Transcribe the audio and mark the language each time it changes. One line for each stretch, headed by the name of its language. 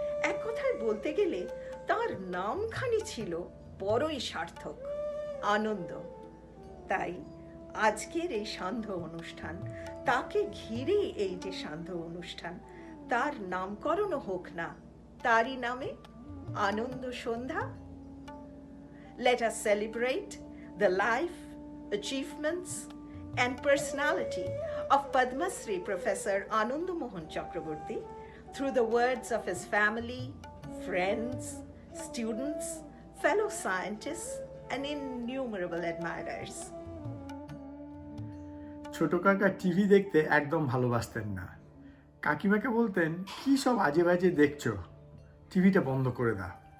Bangla: এক কথায় বলতে গেলে তার নামখানি ছিল বড়ই সার্থক, আনন্দ। তাই আজকের এই সান্ধ্য অনুষ্ঠান, তাকে ঘিরে এই যে সান্ধ্য অনুষ্ঠান, তার নামকরণও হোক না তারই নামে, আনন্দ সন্ধ্যা।
English: Let us celebrate the life, achievements and personality of Padma Shri Professor Ananda Mohan Chakraborty through the words of his family, friends, students, fellow scientists and innumerable admirers.
Bangla: ছোট কাকা টিভি দেখতে একদম ভালোবাসতেন না। কাকিমাকে বলতেন, কি সব আজে বাজে দেখছো, টিভিটা বন্ধ করে দাও।